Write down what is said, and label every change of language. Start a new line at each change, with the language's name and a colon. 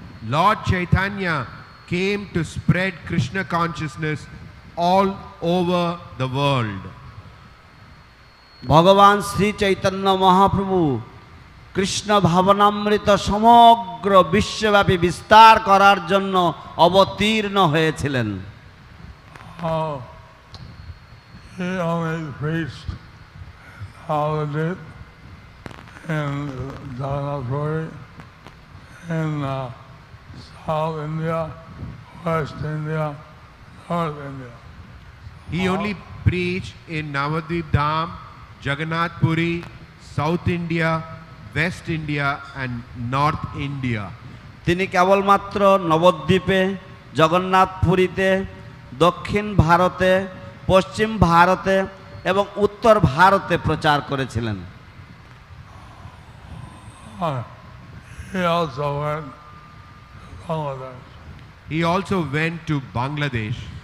English: Lord Chaitanya came to spread Krishna consciousness all over the world.
Bangla: ভগবান শ্রী চৈতন্য মহাপ্রভু কৃষ্ণ ভাবনামৃত সমগ্র বিশ্বব্যাপী বিস্তার করার জন্য অবতীর্ণ হয়েছিলেন।
English: He only preached Navadvip in Jagannath Puri, in South India, West India, North India. He only preached in Navadvip Dham, Jagannath Puri, South India, West India and North India.
Bangla: তিনি কেবলমাত্র নবদ্বীপে, জগন্নাথপুরীতে, দক্ষিণ ভারতে, পশ্চিম ভারতে এবং উত্তর ভারতে প্রচার করেছিলেন।
English: He also went to Bangladesh. He also went to Bangladesh.